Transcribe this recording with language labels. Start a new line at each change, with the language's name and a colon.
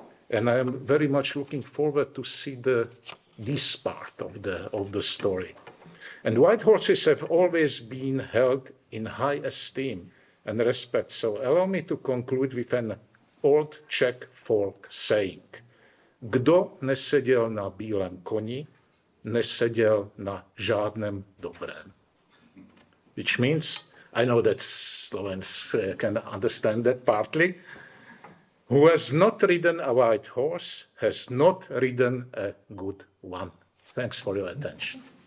English: And I am very much looking forward to see this part of the story. And white horses have always been held in high esteem and respect. So allow me to conclude with an old Czech folk saying.
Czech: Kdo neseděl na bílém koni, neseděl na žádném dobrém.
English: Which means, I know that Slovenes can understand that partly. Who has not ridden a white horse has not ridden a good one. Thanks for your attention.